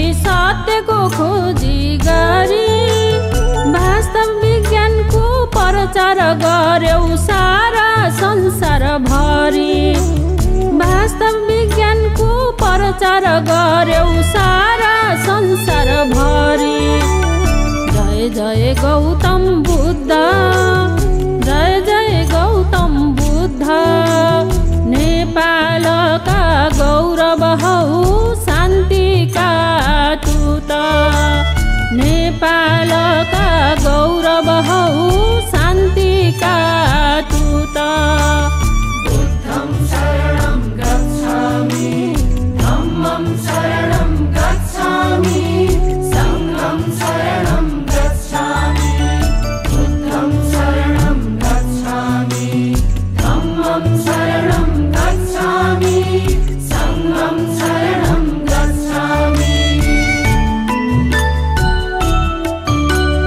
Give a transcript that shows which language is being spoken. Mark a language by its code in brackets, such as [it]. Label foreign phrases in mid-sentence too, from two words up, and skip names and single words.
[ne] सत्यको खोजी गरी वास्तव विज्ञानको प्रचार गर्यौ सारा संसार भरि वास्तव विज्ञानको प्रचार गर्यौ सारा संसार भरि जय जय गौतम बुद्ध जय जय गौतम बुद्ध नेपालका गौरव हौ शान्तिका दूत नेपालका गौरव हौ शान्तिका दूत [pi] बुद्धं शरणं गच्छामि धम्मं शरणं गच्छामि संघं शरणं गच्छामि बुद्धं शरणं गच्छामि धम्मं शरणं गच्छामि संघं शरणं गच्छामि।